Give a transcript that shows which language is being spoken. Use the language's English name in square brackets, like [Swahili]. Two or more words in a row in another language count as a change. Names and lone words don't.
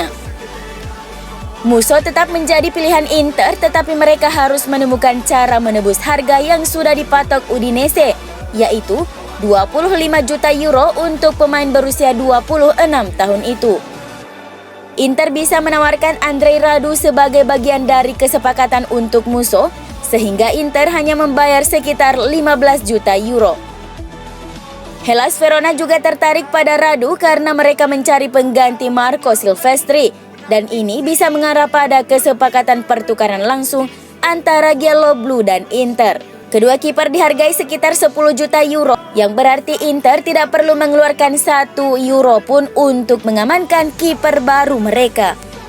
[Indonesian] Musso tetap menjadi pilihan Inter, tetapi mereka harus menemukan cara menebus harga yang sudah dipatok Udinese, yaitu 25 juta euro untuk pemain berusia 26 tahun itu. Inter bisa menawarkan Andrei Radu sebagai bagian dari kesepakatan untuk musuh, sehingga Inter hanya membayar sekitar 15 juta euro. Hellas Verona juga tertarik pada Radu karena mereka mencari pengganti Marco Silvestri, dan ini bisa mengarah pada kesepakatan pertukaran langsung antara Yellow Blue dan Inter. Kedua kiper dihargai sekitar 10 juta euro, yang berarti Inter tidak perlu mengeluarkan 1 euro pun untuk mengamankan kiper baru mereka.